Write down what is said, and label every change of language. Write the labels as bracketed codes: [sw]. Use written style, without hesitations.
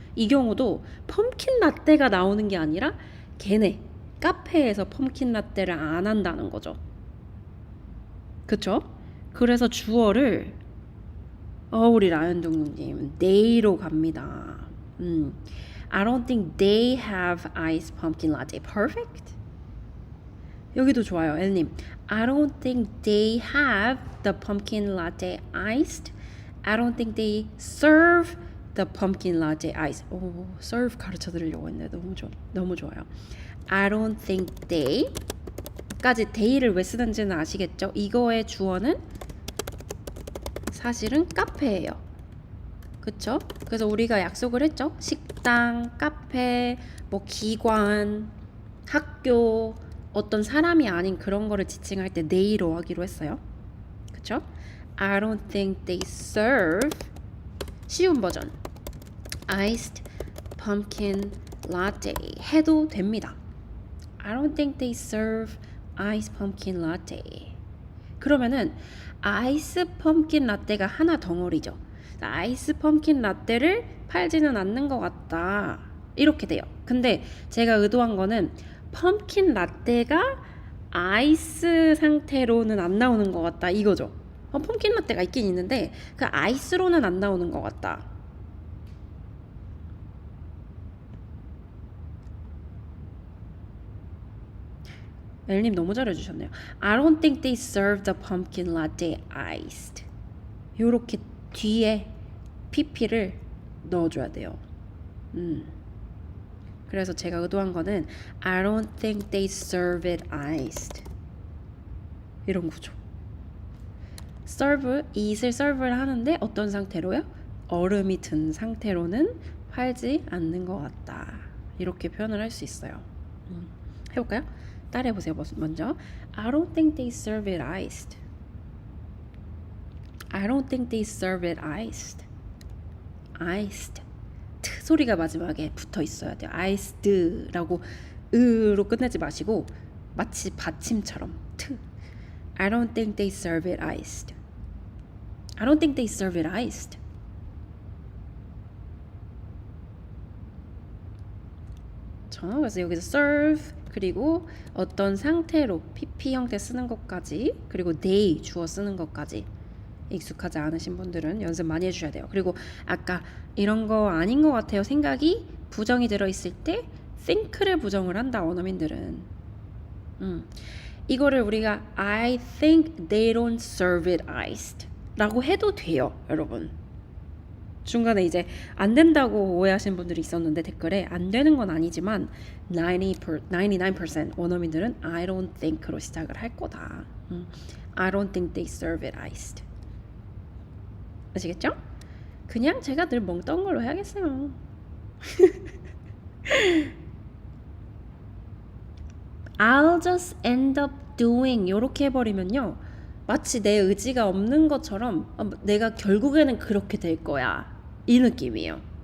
[ko] 이 경우도 펌킨 라떼가 나오는 게 아니라 걔네 카페에서 펌킨 라떼를 안 한다는 거죠. 그쵸? 그래서 주어를 우리 라연동님 they로 갑니다. [en] I don't think they have iced pumpkin latte. [ko] Perfect. 여기도 좋아요, 엘님. [en] I don't think they have the pumpkin latte iced. I don't think they serve the pumpkin latte iced. [ko] 오, serve 가르쳐 드리려고 했는데 너무 좋아요. [en] I don't think they [ko] 까지 they를 왜 쓰는지는 아시겠죠? 이거의 주어는 사실은 카페예요. 그쵸? 그래서 우리가 약속을 했죠? 식당, 카페, 뭐 기관, 학교, 어떤 사람이 아닌 그런 거를 지칭할 때 they로 하기로 했어요. 그쵸? [en] I don't think they serve [ko] 쉬운 버전 [en] iced pumpkin latte [ko] 해도 됩니다. [en] I don't think they serve iced pumpkin latte. [ko] 그러면은 아이스 펌킨 라떼가 하나 덩어리죠. 아이스 펌킨 라떼를 팔지는 않는 것 같다. 이렇게 돼요. 근데 제가 의도한 거는 펌킨 라떼가 아이스 상태로는 안 나오는 것 같다. 이거죠. 펌킨 라떼가 있긴 있는데 그 아이스로는 안 나오는 것 같다. 엘님 너무 잘해주셨네요. [en] I don't think they serve the pumpkin latte iced. [ko] 요렇게 뒤에 pp를 넣어줘야 돼요. 그래서 제가 의도한 거는 [en] I don't think they serve it iced. [ko] 이런 구조. serve, it을 serve를 하는데 어떤 상태로요? 얼음이 든 상태로는 팔지 않는 것 같다. 이렇게 표현을 할 수 있어요. 해볼까요? 따라해보세요. [en] 먼저 I don't think they serve it iced. I don't think they serve it iced. iced. [ko] 트 소리가 마지막에 붙어 있어야 돼요. iced라고 으로 끝내지 마시고 마치 받침처럼 트. [en] I don't think they serve it iced. I don't think they serve it iced. [ko] 그래서 여기서 serve 그리고 어떤 상태로 pp 형태 쓰는 것까지 그리고 they 주어 쓰는 것까지 익숙하지 않으신 분들은 연습 많이 해주셔야 돼요. 그리고 아까 이런 거 아닌 것 같아요 생각이 부정이 들어있을 때 think를 부정을 한다 원어민들은. 이거를 우리가 [en] I think they don't serve it iced [ko] 라고 해도 돼요 여러분. 중간에 이제 안 된다고 오해하신 분들이 있었는데 댓글에 안 되는 건 아니지만 99% 원어민들은 I don't think로 시작을 할 거다. [en] I don't think they serve it iced. [ko] 아시겠죠? 그냥 제가 늘 멍던 걸로 해야겠어요. [en] I'll just end up doing [ko] 이렇게 해버리면요 마치 내 의지가 없는 것처럼 내가 결국에는 그렇게 될 거야 이 느낌이에요.